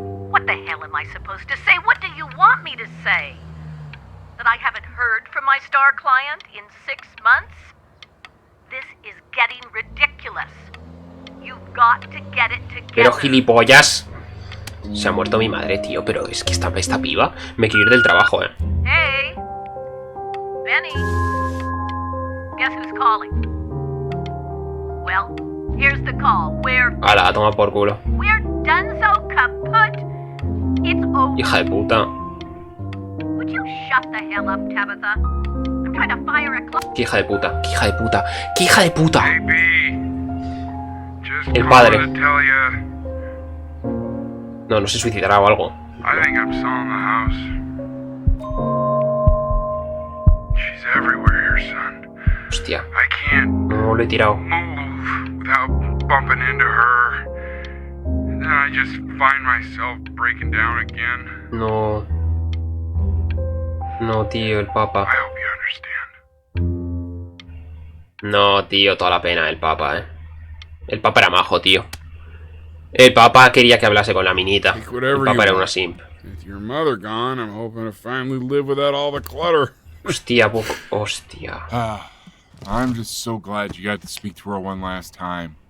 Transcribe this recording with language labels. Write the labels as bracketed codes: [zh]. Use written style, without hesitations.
[en] What the hell am I supposed to say? What do you want me to say? That I haven't heard from my star client in 6 months? This is getting ridiculous. You've got to get it together. [es] Pero gilipollas. Se ha muerto mi madre, tío. Pero es que esta piba me quiere ir del trabajo, [en] Hey, Benny. Guess who's calling? Well, here's the call. [es] Ala, toma por culo. [en] We're done so kaput. It's over. [es] Hija de puta. [en] Would you shut the hell up, Tabitha? I'm trying to fire a clock. [es] Qué hija de puta, qué hija de puta, qué hija de puta. El padre. No se suicidará o algo. [en] I think I'm selling the house. She's everywhere here, son. [es] Hostia. [en] I can't [es] No lo he tirado. [en] move without bumping into her. And then I just find myself breaking down again. [es] No. No, tío, el papa. [en] I hope you understand. [es] No, tío, toda la pena el papa, El papa era majo, tío. El papa quería que hablase con la minita. El papa era una simp. [en] With your mother gone, I'm hoping to finally live without all the clutter. [es] Hostia, poco. Hostia. [en] I'm just so glad you got to speak to her one last time.